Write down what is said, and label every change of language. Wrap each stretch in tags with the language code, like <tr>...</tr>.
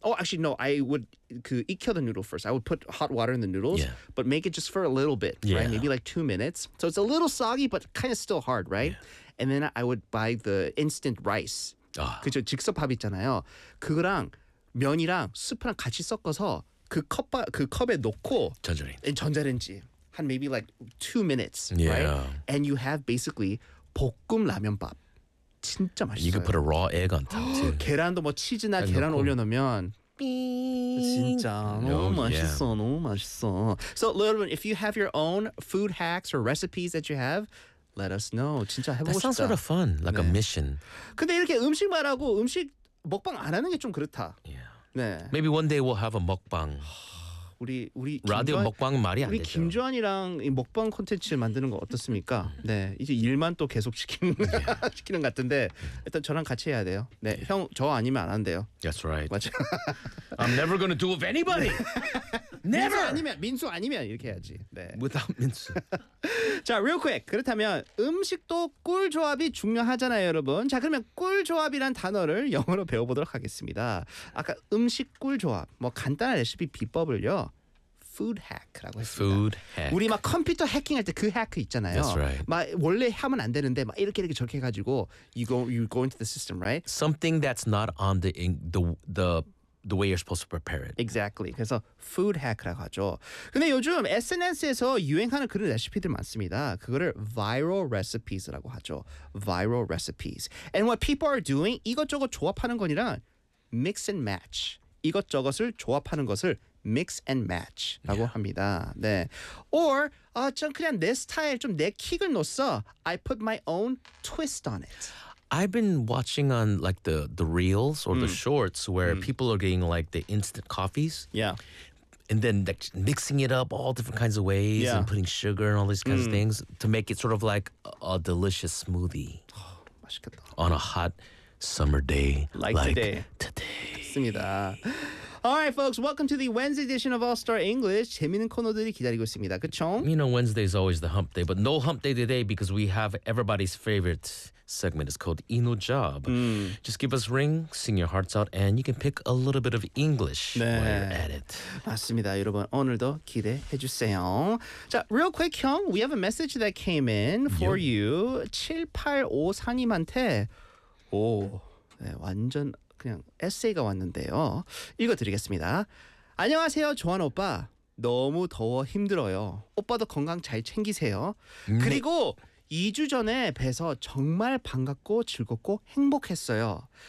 <en>Oh, actually, no, I would</en> <ko>그 익혀</ko> <en>the noodle first. I would put hot water in the noodles, but make it just for a little bit, right? Maybe like 2 minutes. So it's a little soggy, but kind of still hard, right? Yeah. And then I would buy the instant rice.</en> <ko>그쵸, 즉석밥 있잖아요. 그거랑 면이랑 수프랑 같이 섞어서 그 컵에 넣고 전자레인지.</ko> <en>And maybe like 2 minutes, right? And you have basically</en> <ko>볶음 라면밥. 진짜 맛있어요.</ko> <en>You could put a raw egg on top too.</en> <ko>계란도 뭐 치즈나 and 계란 올려놓으면 진짜 너무 맛있어, 너무 맛있어.</ko> <en>So, 여러분, if you have your own food hacks or recipes that you have, let us know.</en> <ko>진짜 해보고 싶다.</ko> <en>That sounds sort of fun. Like 네. a mission.</en> <ko>근데 이렇게 음식 말하고 음식 먹방 안 하는 게 좀 그렇다.</ko> <en>Yeah.</en> <ko>네.</ko> <en>Maybe one day we'll have a 먹방.</en> <ko>우리 라디오 김주환, 먹방 말이 안 되죠. 우리 김주환이랑 먹방 콘텐츠 만드는 거 어떻습니까? 네. 이제 일만 또 계속 시키는 것 같은데 일단 저랑 같이 해야 돼요. 네. 형 저 아니면 안 한대요.</ko> <en>That's right.</en> <ko>맞아.</ko> <en>I'm never gonna do with anybody. Never.</en> <ko>민수 아니면 이렇게 해야지. 네.</ko> <en>Without 민수. 자, real quick.</en> <ko>그렇다면 음식도 꿀 조합이 중요하잖아요, 여러분. 자, 그러면 꿀 조합이란 단어를 영어로 배워보도록 하겠습니다. 아까 음식 꿀 조합, 뭐 간단한 레시피 비법을요. food hack라고</ko> <en>food</en> <ko>했습니다.</ko> <en>Hack.</en> <ko>우리 컴퓨터 해킹할 때 그 hack 있잖아요.</ko> <en>That's right.</en> <ko>원래 하면 안 되는데 이렇게 저렇게 해가지고</ko> <en>you go into the system, right? Something that's not on the way you're supposed to prepare it. Exactly.</en> <ko>그래서 food hack라고 하죠. 근데 요즘 SNS에서 유행하는 그런 레시피들 많습니다. 그거를 viral recipes라고 하죠. Viral recipes.</ko> <en>And what people are doing,</en> <ko>이것저것 조합하는 거니랑</ko> <en>mix and match.</en> <ko>이것저것을 조합하는 것을 mix and match라고 yeah. 합니다. 네. Or, 전 그냥 내 스타일, 좀 내 킥을 넣었어.</ko> <en>I put my own twist on it. I've been watching on like the reels or the shorts where people are getting like the instant coffees. Yeah. And then mixing it up all different kinds of ways yeah. and putting sugar and all these kinds of things to make it sort of like a delicious smoothie.</en> <ko>Oh, 맛있겠다.</ko> <en>On a hot summer day like today. Today.</en> <ko>맞습니다.</ko> <en>All right, folks, welcome to the Wednesday edition of All Star English.</en> <ko>재미있는 코너들이 기다리고 있습니다. 그쵸?</ko> <en>You know, Wednesday is always the hump day, but no hump day today because we have everybody's favorite segment. It's called 이노 Job. Just give us a ring, sing your hearts out, and you can pick a little bit of English 네. while you're at it.</en> <ko>맞습니다, 여러분. 오늘도 기대해 주세요.</ko> <en>자, real quick, 형, we have a message that came in for you.</en> <ko>7854님한테, 오, 네, 완전... 그냥 에세이가 왔는데요. 읽어드리겠습니다. 안녕하세요, 조한 오빠. 너무 더워 힘들어요. 오빠도 건강 잘 챙기세요. 그리고 2주 전에 뵈서 정말 반갑고 즐겁고 행복했어요.</ko>